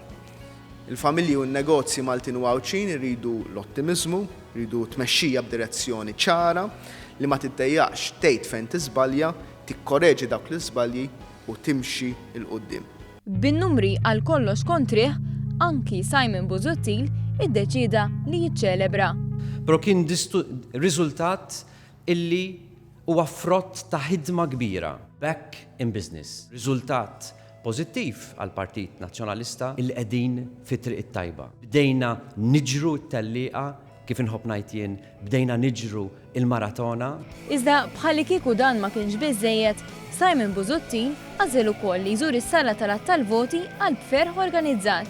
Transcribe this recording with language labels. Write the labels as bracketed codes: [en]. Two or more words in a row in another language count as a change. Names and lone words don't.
[mt] Il-familji u n-negozji Maltin u Għawċin iridu l-ottimizmu, iridu tmexxija b'direzzjoni ċara li ma tiddejjaqx tgħid fejn tiżbalja, tikkoreġi dawk l-iżbalji u timxi il qudiem. Bin-numri għal kollox kontrih, anki Simon Busuttil iddeċida li jiċċelebra. Però kien riżultat illi huwa frott ta' ħidma kbira, [en] back in business. [mt] Riżultat pożittiv għal Partit Nazzjonalista il qegħdin fit-triq it-tajba. Bdejna niġru t-tellieqa kif inħobb ngħid jien, bdejna niġru il-maratona. Iżda bħalli kieku dan ma kienx biżżejjed, Simon Busuttil għażel ukoll li jżur is-sala tal-voti għal bferħ organizzat.